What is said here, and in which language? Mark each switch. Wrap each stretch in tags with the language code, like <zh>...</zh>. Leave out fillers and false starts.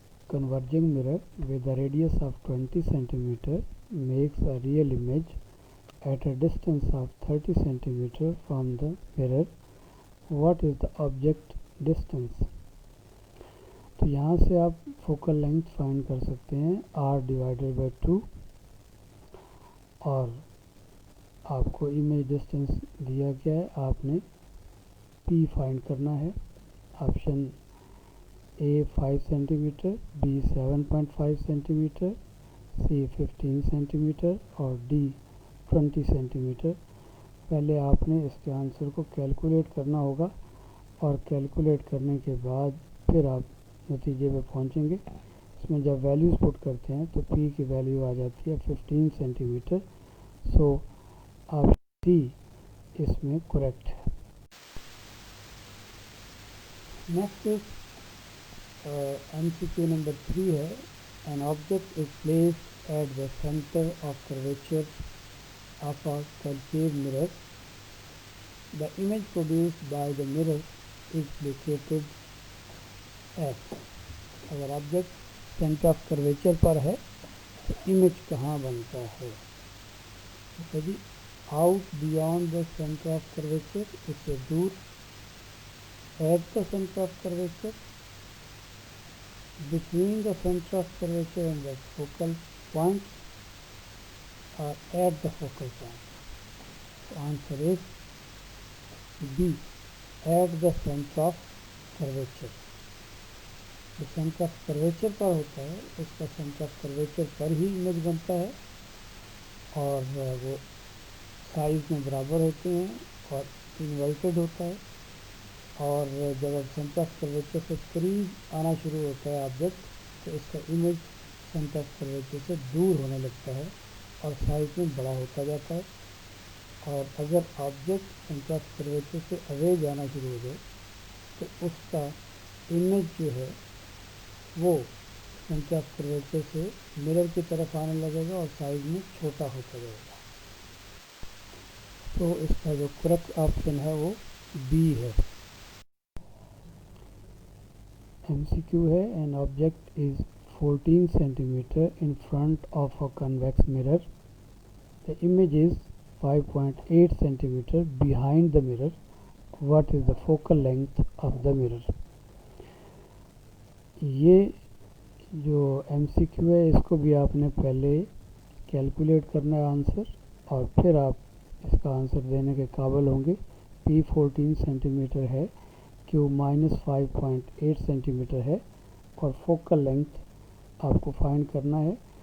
<en>Converging mirror with a radius of 20 centimeter makes a real image at a distance of 30 centimeter from the mirror. What is the object distance?</en> <ur>تو یہاں سے آپ focal length find کر سکتے ہیں r/2، اور آپ کو امیج ڈسٹینس دیا گیا ہے، آپ نے پی فائنڈ کرنا ہے. Option a 5 centi metre, be 7.5 centi metre, C 15 centi metre اور ڈی 20 سینٹی میٹر. پہلے آپ نے اس کے آنسر کو کیلکولیٹ کرنا ہوگا، اور کیلکولیٹ کرنے کے بعد پھر آپ نتیجے پہ پہنچیں گے. اس میں جب ویلیوز پٹ کرتے ہیں تو پی کی ویلیو آ جاتی ہے 15 سینٹی میٹر. سو آپشن سی اس میں کریکٹ ہے. نیکسٹ MCQ نمبر 3 ہے.</ur> <en>An object is placed at the center of curvature of a concave mirror. The image produced by the mirror is located at.</en> <ur>اگر object centre of curvature پر ہے تو image کہاں بنتا ہے؟ جی</ur> <en>out beyond the centre of curvature,</en> <ur>اس سے دور.</ur> <en>At the centre of curvature, between the center of curvature and the focal point, or at the focal point. So answer is B, at the center of curvature.</en> <ur>جو centre of curvature پر ہوتا ہے اس کا centre of curvature per he image بنتا ہے اور وہ size میں برابر ہوتے ہیں اور انورٹڈ ہوتا ہے. اور جب سینٹر آف کرویچر سے قریب آنا شروع ہوتا ہے آبجیکٹ تو اس کا امیج سینٹر آف کرویچر سے دور ہونے لگتا ہے اور سائز میں بڑا ہوتا جاتا ہے. اور اگر آبجیکٹ سینٹر آف کرویچر سے اوے جانا شروع ہو جائے تو اس کا امیج جو ہے وہ سینٹر آف کرویچر سے مرر کی طرف آنے لگے گا اور سائز میں چھوٹا ہوتا جائے گا. تو اس کا جو کریکٹ آپشن ہے وہ بی ہے. MCQ ہے.</ur> <en>An object is 14 centimeter in front of a convex mirror. The image is 5.8 centimeter behind the mirror. What is the focal length of the mirror?</en> <ur>یہ جو MCQ ہے اس کو بھی آپ نے پہلے کیلکولیٹ کرنا ہے آنسر اور پھر آپ اس کا آنسر دینے کے قابل ہوں گے. P 14 سینٹی میٹر ہے، Q -5.8 سینٹی میٹر ہے اور فوکل لینتھ آپ کو فائنڈ کرنا ہے.</ur>